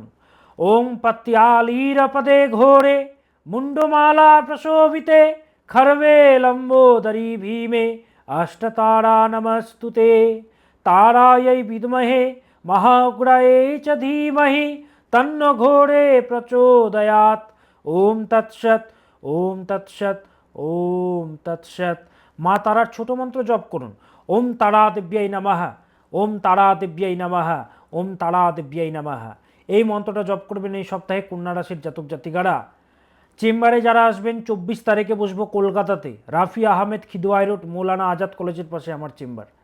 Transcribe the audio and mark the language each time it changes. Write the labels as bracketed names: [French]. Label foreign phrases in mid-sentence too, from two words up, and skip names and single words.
[Sanskrit] ওং পত্যালীরপদে ঘোরে মুন্ডমালা প্রশোভিতে খর্বে লম্বোদরি ভীমে অষ্টতারা নমস্তুতে তারাयै বিদ্মহে মহাগ্রায়ে চ ধীমহি তন্ন ঘোরে প্রচোদয়াৎ। ওম তৎসৎ, ওম তৎসৎ, ওম তৎসৎ। [Bangla] মা তারার ছোট মন্ত্র জপ করুন। [Sanskrit] ওম তারা দেব্যাই নমঃ, ওম তারা দেব্যাই নমঃ, ওম তারা দেব্যাই নমঃ। [Bangla] এই মন্ত্রটা জপ করবেন এই সপ্তাহে কন্যা রাশির জাতক জাতিকারা। চেম্বারে যারা আসবেন, 24 তারিখে বসবো কলকাতাতে, রাফি আহমেদ খিদওয়াই রোড, মৌলানা আজাদ কলেজের পাশে আমার চেম্বার।